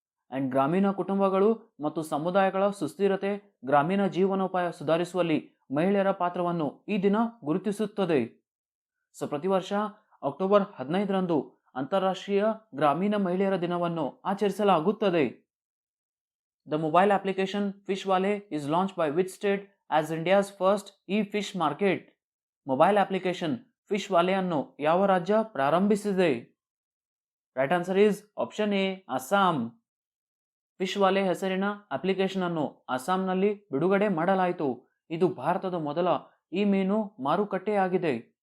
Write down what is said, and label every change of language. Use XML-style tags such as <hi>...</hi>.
<kn>And ಗ್ರಾಮೀಣ ಕುಟುಂಬಗಳು ಮತ್ತು ಸಮುದಾಯಗಳ ಸುಸ್ಥಿರತೆ, ಗ್ರಾಮೀಣ ಜೀವನೋಪಾಯ ಸುಧಾರಿಸುವಲ್ಲಿ ಮಹಿಳೆಯರ ಪಾತ್ರವನ್ನು ಈ ದಿನ ಗುರುತಿಸುತ್ತದೆ. ಸೊ ಪ್ರತಿ ವರ್ಷ ಅಕ್ಟೋಬರ್ 15ರಂದು ಅಂತಾರಾಷ್ಟ್ರೀಯ ಗ್ರಾಮೀಣ ಮಹಿಳೆಯರ ದಿನವನ್ನು ಆಚರಿಸಲಾಗುತ್ತದೆ.</kn> <en>The mobile application Fishwale is launched by which state as India's first e-fish market?</en> <kn>Mobile application ಫಿಶ್ವಾಲೆ ಅನ್ನು ಯಾವ ರಾಜ್ಯ ಪ್ರಾರಂಭಿಸಿದೆ? Right answer is option A, Assam. ಫಿಶ್ವಾಲೆ ಹೆಸರಿನ ಅಪ್ಲಿಕೇಶನ್ ಅನ್ನು ಅಸ್ಸಾಂನಲ್ಲಿ ಬಿಡುಗಡೆ ಮಾಡಲಾಯಿತು. ಇದು ಭಾರತದ ಮೊದಲ ಈ ಮೀನು ಮಾರುಕಟ್ಟೆಯಾಗಿದೆ.</kn>